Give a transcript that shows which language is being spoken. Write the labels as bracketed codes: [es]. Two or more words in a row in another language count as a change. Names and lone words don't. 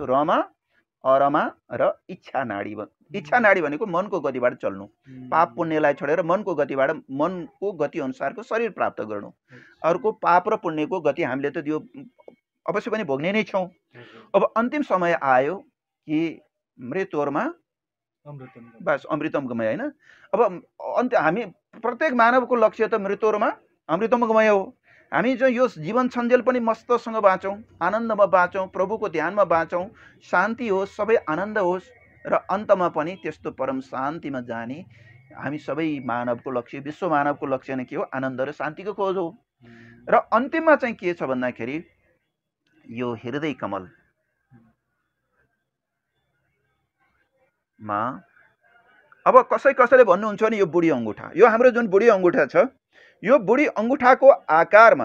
[ne] रमा, अरमा र इच्छा नाडी। इच्छा नाडी भनेको मनको गतिबाट चल्नु, पाप पुण्यलाई छोडेर मनको गति अनुसारको शरीर प्राप्त गर्नु। अर्को पाप र पुण्यको गति हामीले त यो अवश्य पनि भोग्ने नै छौँ। अब अन्तिम समय आयो कि [sa] मृत्योर्मा बस अमृतम गमय, [ne] होइन। अब हामी प्रत्येक मानवको लक्ष्य त [sa] मृत्योर्मा अमृतम गमय [ne] हो। हामी जो यो जीवन छन्जेल पनि मस्तसँग बाँचौँ, आनन्दमा बाँचौँ, प्रभुको ध्यानमा बाँचौँ, शान्ति होस्, सबै आनन्द होस् र अन्तमा पनि त्यस्तो परम शान्तिमा जाने हामी सबै मानवको लक्ष्य, विश्व मानवको लक्ष्य नै के हो? आनन्द र शान्तिको खोज हो। र अन्तिममा चाहिँ के छ भन्दाखेरि यो हृदय कमल, मा अब कसैले भन्नुहुन्छ नि यो बुढी अङ्गुठा, यो हाम्रो जुन बुढी अङ्गुठा छ, यो बुढी अङ्गुठाको आकारमा